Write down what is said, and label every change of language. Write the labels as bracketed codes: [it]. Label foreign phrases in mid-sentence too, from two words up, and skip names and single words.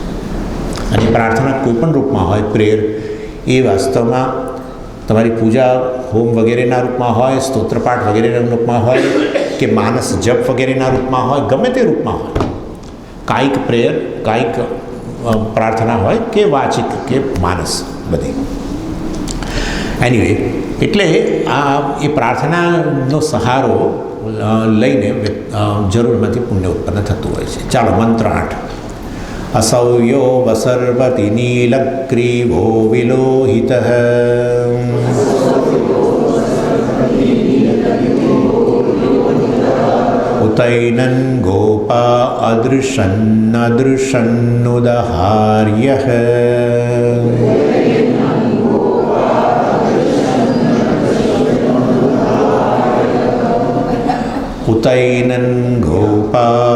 [gu] અને પ્રાર્થના કોઈ પણ રૂપમાં હોય, પ્રેયર એ વાસ્તવમાં તમારી પૂજા હોમ વગેરેના રૂપમાં હોય, સ્તોત્રપાઠ વગેરેના રૂપમાં હોય, કે માનસ જપ વગેરેના રૂપમાં હોય, ગમે તે રૂપમાં હોય, કાયિક પ્રેયર, કાયિક પ્રાર્થના હોય કે વાચિક કે માનસ, બધી. એનીવે, એટલે એ પ્રાર્થનાનો સહારો લઈને જરૂરમાંથી પુણ્ય ઉત્પન્ન થતું હોય છે. ચાલો, મંત્ર 8. [sa] असौयो वसर्वति नीलग्रीवो विलोहितः उतैनन् गोपा अदृशन्नदृशन्नुदहार्यः उतैनन् गोपा